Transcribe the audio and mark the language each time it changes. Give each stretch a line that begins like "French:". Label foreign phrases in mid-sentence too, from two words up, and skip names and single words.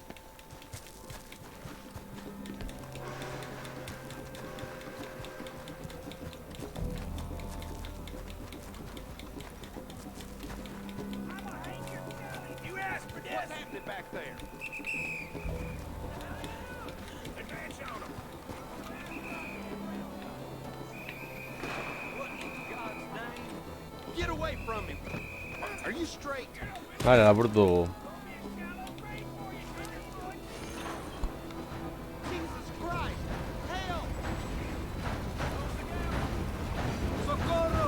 English: You asked for this. What's happening back there? Advance on him. What in God's name? Get away from him. Are you straight?
Basque: Vale, lapurtu dugu.
English: Jesus Christ! Help! Socorro!